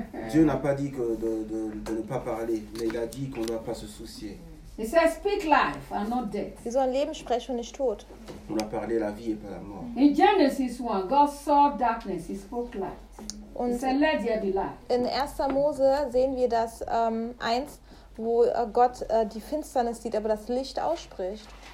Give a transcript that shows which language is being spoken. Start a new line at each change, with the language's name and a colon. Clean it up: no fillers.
French: Dieu n'a pas dit que de ne pas parler, mais il a dit qu'on ne doit pas se soucier.
English: He says, speak life and not death.
German: Wir sollen Leben sprechen und nicht Tod.
French: On a parlé la vie et pas la mort.
English: In Genesis 1, God saw darkness, he spoke light.
German: Und
English: he said, let there be light.
German: In 1. Mose sehen wir das 1, wo Gott die Finsternis sieht, aber das Licht ausspricht.